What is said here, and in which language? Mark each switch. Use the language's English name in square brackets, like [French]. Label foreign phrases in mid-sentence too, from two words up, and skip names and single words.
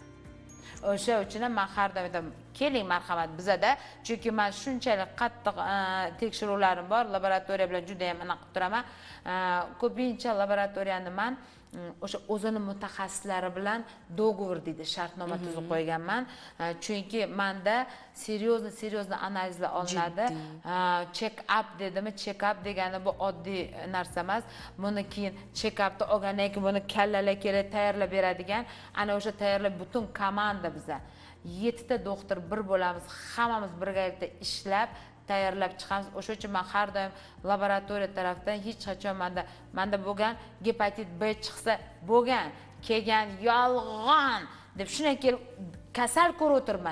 [Uzbek] O'sha uchun ham men har doim aytaman, keling marhamat bizada, chunki men shunchalik qattiq tekshiruvlarim bor, laboratoriya bilan juda ham aniq qilib turaman. Ko'pincha laboratoriyani men o'sha o'zini mutaxassislari bilan dogovor deydi, shartnoma tuzib qo'yganman. Chunki menda seryozni analizlar olinadi. [English] Check up [Uzbek] dedimi? [English] Check up [Uzbek] degani bu oddiy narsa emas. Buni keyin [English] check upni [Uzbek] olgandan keyin buni kallalar kelib tayyorlab beradigan, ana o'sha tayyorlab butun komanda biza 7 ta doktor bir bo'lamiz, hammamiz birgalikda ishlab tayyorlab chiqamiz. O'sha uchun men har doim laboratoriya tarafdan hech qachon menda bo'lgan gepatit B chiqsa bo'lgan, kelgan yolg'on deb shunday kelib kasal ko'rib o'tirman.